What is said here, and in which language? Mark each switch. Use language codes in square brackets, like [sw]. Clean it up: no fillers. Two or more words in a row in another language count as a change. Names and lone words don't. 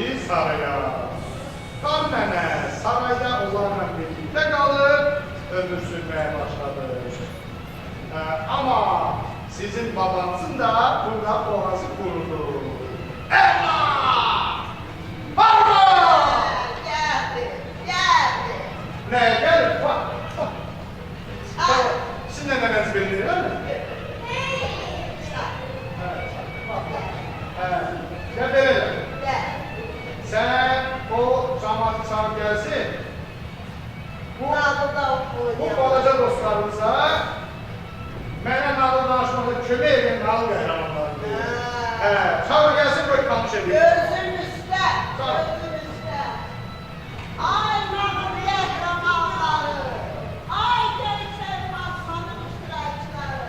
[az] saraya. Qar nənə sarayda onlarla birlikdə qalıb ömür sürməyə başladı. [tr] Ama sizin babanızın da burada boğazı kurudu. Eyvah! Barba! Ne gelir? Bak, bak. Sizin de neneniz bilir, öyle mi? Ya böyle. Sen o cemaati çağır gelsin. [az] Bu balaca dostlarımıza mənə nağıl danışmada kömək edin nağıl qəhrəmanlarını. Çağır gəlsin, qoy tanış edin. Gözün üstə, gözün üstə. Ay nağıliyyət zamanları, ay gerçək Fatmanın iştirakçıları.